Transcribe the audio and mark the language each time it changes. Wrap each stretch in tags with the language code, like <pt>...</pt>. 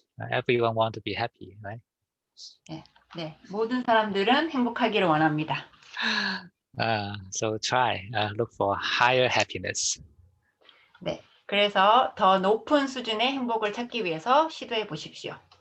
<en>Everyone want to be happy, right?</en> <ko>네, 모든 사람들은 행복하기를 원합니다.</ko> <en>So try look for higher happiness.</en> <ko>네, 그래서 더 높은 수준의 행복을 찾기 위해서 시도해 보십시오.</ko>